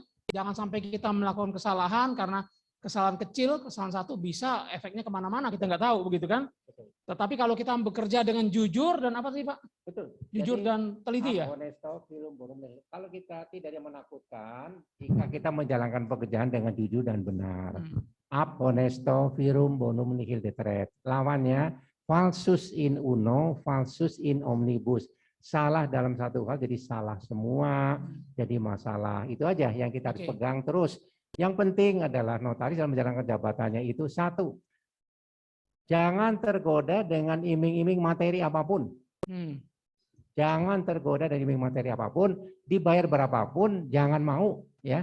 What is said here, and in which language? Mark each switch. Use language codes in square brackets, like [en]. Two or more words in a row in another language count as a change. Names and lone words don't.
[id] Jangan sampai kita melakukan kesalahan karena kesalahan kecil, kesalahan satu bisa efeknya kemana-mana, kita nggak tahu begitu kan. Tetapi kalau kita bekerja dengan jujur dan apa sih Pak? Betul. Jujur Jadi, dan teliti ya. Kalau kita tidak ada menakutkan, jika kita menjalankan pekerjaan dengan jujur dan benar. [la] Ab honesto virum bonum nihil deteret. Lawannya falsus in uno, falsus in omnibus. [id] Salah dalam satu hal jadi salah semua, jadi masalah. Itu aja yang kita harus pegang terus. Yang penting adalah notaris dalam menjalankan jabatannya itu satu, jangan tergoda dengan iming-iming materi apapun. Jangan tergoda dari iming materi apapun, dibayar berapapun, jangan mau ya.